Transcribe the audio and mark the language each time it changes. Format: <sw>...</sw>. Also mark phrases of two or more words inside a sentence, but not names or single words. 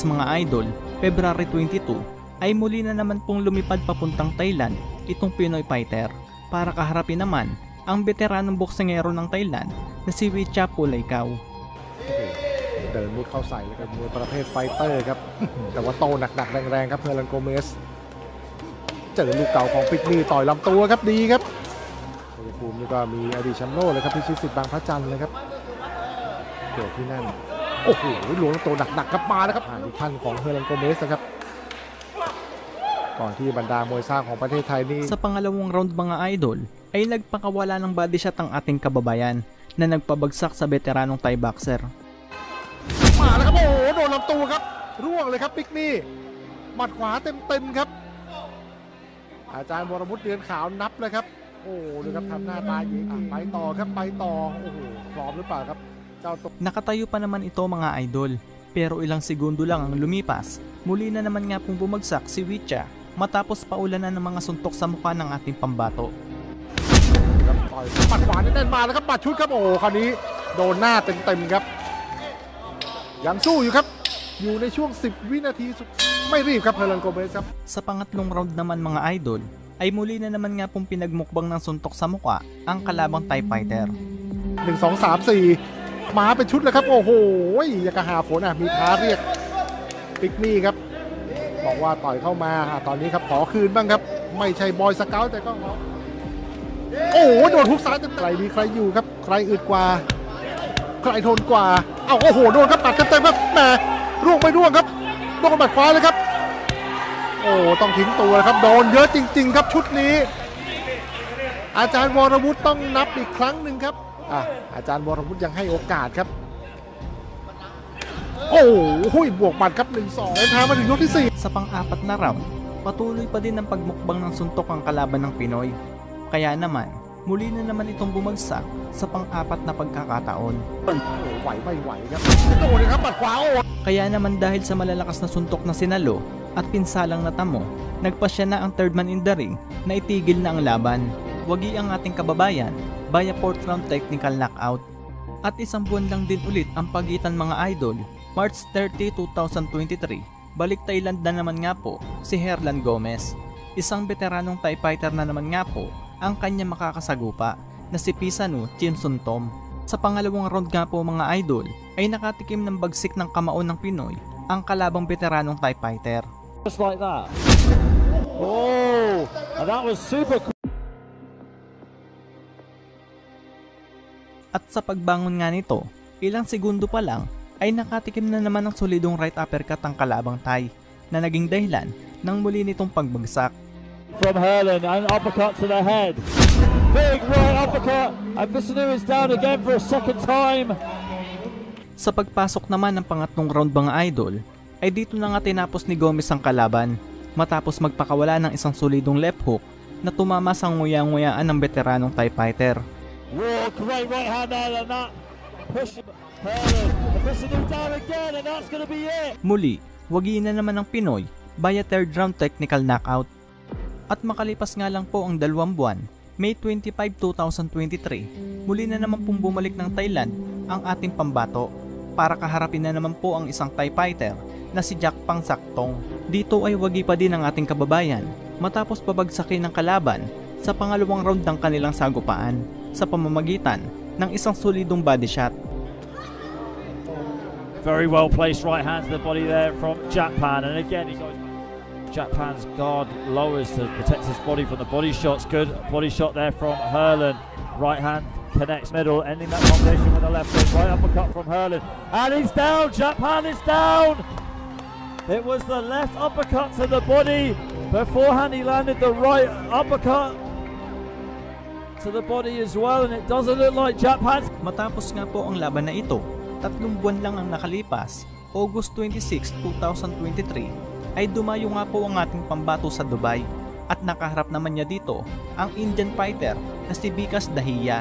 <tl>mga idol, February 22, ay muli na naman pong lumipad papuntang Thailand itong Pinoy fighter para kaharapin naman ang veteranong boksingero ng Thailand na si Vichapu Laikaw.</tl> <th>เดินมุดเข้าใส่เลยครับมวยประเภทไฟเตอร์ครับ แต่ว่าโตหนักๆแรงๆครับเฮอร์ลันโกเมสเจอลูกเก่าของปิกนี่ต่อยลำตัวครับดีครับชัยภูมินี่ก็มีอดีตแชมป์โลกเลยครับพิชิตสิทธิ์บางพระจันทร์เลยครับเกิดที่นั่นโอ้โหหลวงตัวหนักๆครับมาแล้วครับอีกท่านของเฮอร์ลันโกเมสนะครับก่อนที่บรรดามวยสร้างของประเทศไทยนี่</th> <tl>Sa pangalawang round mga idol ay nagpakawala ng</tl> <en>body shot</en> <tl>ang ating kababayan na nagpabagsak sa veteranong</tl> <en>Thai boxer.</en> <th>มาแล้วครับโอ้โหโดนลำตัวครับร่วงเลยครับปิกนี่หมัดขวาเต็มๆครับอาจารย์วรวุฒิเดือนขาวนับเลยครับโอ้ดูครับทำหน้าตายิงไปต่อครับไปต่อโอ้โหพร้อมหรือเปล่าครับเจ้าตัว</th> <tl>Nakatayo pa naman ito mga idol pero ilang segundo lang ang lumipas muli na naman nga pong bumagsak si Vicha matapos paulanan ng mga suntok sa mukha ng ating pambato.</tl> <th>หมัดขวาแน่นๆมาแล้วครับหมัดชุดครับโอ้คราวนี้โดนหน้าเต็มๆครับยังสู้อยู่ครับอยู่ในช่วง10 วินาทีไม่รีบครับเฮอร์ลันโกเมสครับ</th> <tl>Sa pangatlong round naman mga idol ay muli na naman nga pong pinagmukbang ng suntok sa mukha ang kalabang</tl> <en>Thai fighter.</en> <th>1 2 3 4 มาเป็นชุดเลยครับโอ้โหอยากกระหาฝนมีท้าเรียกปิกนี่ครับบอกว่าต่อยเข้ามาตอนนี้ครับข อคืนบ้างครับไม่ใช่บอยสเกาต์แต่ก็โอ้โหโดนฮุกซ้ายเต็มใครดีใครอยู่ครับใครอึดกว่าใครทนกว่าเอ้าโอ้โหโดนครับปัดเต็มๆครับแหมร่วงไม่ร่วงครับโดนบัดขวาเลยครับโอ้ต้องทิ้งตัวครับโดนเยอะจริงๆครับชุดนี้อาจารย์วรวุฒิต้องนับอีกครั้งหนึ่งครับอาจารย์วรวุฒิยังให้โอกาสครับโอ้โหบวกหมัดครับ 1-2 เดินทางมาถึงยกที่ 4</th> <tl>Sa pang-apat na round, patuloy pa din ang pagmukbang ng suntok ang kalaban ng Pinoy. Kaya naman, muli na naman itong bumagsak sa pang-apat na pagkakataon.</tl> <th>ไหวไม่ไหวครับโดนเลยครับปัดขวา</th> <tl>Kaya naman dahil sa malalakas na suntok na sinalo at pinsalang natamo, nagpasya na ang</tl> <en>third man in the ring</en> <tl>na itigil na ang laban. Wagi ang ating kababayan via</tl> <en>4th round technical knockout.</en> <tl>At isang buwan lang din ulit ang pagitan mga idol. March 30, 2023, balik Thailand na naman nga po si Herlan Gomez. Isang veteranong</tl> <en>Thai fighter</en> <tl>na naman nga po ang kanya makakasagupa na si Pisanu Chimsuntom. Sa pangalawang round nga po mga idol ay nakatikim ng bagsik ng kamao ng Pinoy ang kalabang veteranong</tl> <en>Thai fighter. Just like that. Oh, and that was super cool.</en> <tl>At sa pagbangon nga nito, ilang segundo pa lang ay nakatikim na naman ng solidong</tl> <en>right uppercut</en> <tl>ang kalabang Thai na naging dahilan ng muli nitong pagbagsak.</tl> <en>From Herlin, an uppercut to the head. Big right uppercut, and Visanu is down again for a second time.</en> <tl>Sa pagpasok naman ng pangatlong round mga idol, ay dito na nga tinapos ni Gomez ang kalaban matapos magpakawala ng isang solidong</tl> <en>left hook</en> <tl>na tumama sa nguya-nguyaan ng veteranong</tl> <en>Thai fighter. Whoa, great right hand there, and that push Herlin. Visanu down again, and that's going to be it.</en> <tl>Muli, wagi na naman ng Pinoy via</tl> <en>third round technical knockout.</en> <tl>At makalipas nga lang po ang 2 buwan, May 25, 2023, muli na naman pong bumalik ng Thailand ang ating pambato para kaharapin na naman po ang isang</tl> <en>Thai fighter</en> <tl>na si Jack Pangsaktong. Dito ay wagi pa din ang ating kababayan matapos pabagsakin ng kalaban sa pangalawang round ng kanilang sagupaan sa pamamagitan ng isang solidong</tl> <en>body shot. Very well placed right hand to the body there from Japan, and again he goes. Japan's guard lowers to protect his body from the body shots. Good body shot there from Herlin. Right hand connects middle, ending that combination with the left hook. Right uppercut from Herlin, and he's down. Japan is down. It was the left uppercut to the body. Beforehand he landed the right uppercut to the body as well, and it doesn't look like Japan's.</en> <tl>Matapos nga po ang laban na ito, 3 buwan lang ang nakalipas, August 26, 2023, ay dumayo nga po ang ating pambato sa Dubai at nakaharap naman niya dito ang</tl> <en>Indian fighter</en> <tl>na si Vikas Dahiya.</tl>